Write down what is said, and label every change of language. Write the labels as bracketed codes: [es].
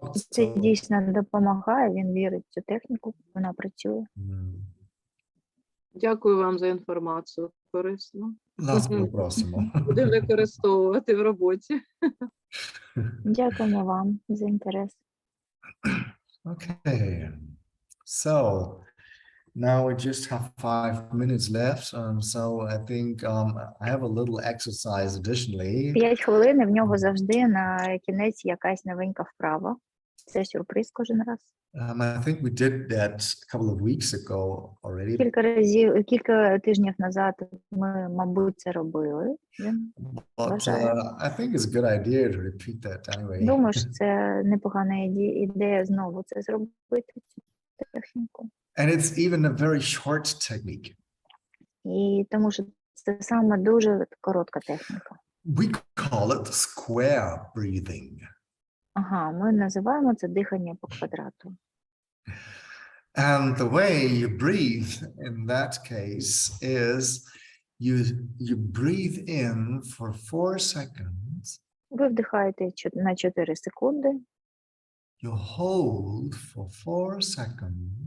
[uk] Це дійсно допомагає, він вірить в цю техніку, вона працює. Дякую вам за інформацію, корисно. Нас попросимо. Будемо використовувати в роботі. Дякуємо вам за інтерес. [en] Okay, so now we just have 5 minutes left, so I think I have a little exercise additionally. [uk] 5 хвилин, і в нього завжди на кінець якась новенька вправа. це сюрприз кожен раз. [en] I think we did that a couple of weeks ago already. [uk] Кілька тижнів назад ми, мабуть, це робили. [en] But [uk] Вважаю. [en] I think it's a good idea to repeat that anyway. [uk] Думаю, що це непогана ідея знову це зробити, цю техніку. [en] And it's even a very short technique. [uk] І тому що це саме дуже коротка техніка. [en] We call it square breathing. [uk] Ага, ми називаємо це дихання по квадрату. [en] And the way you breathe in that case is you breathe in for 4 seconds. [uk] Ви вдихаєте на 4 секунди, [en] You hold for 4 seconds.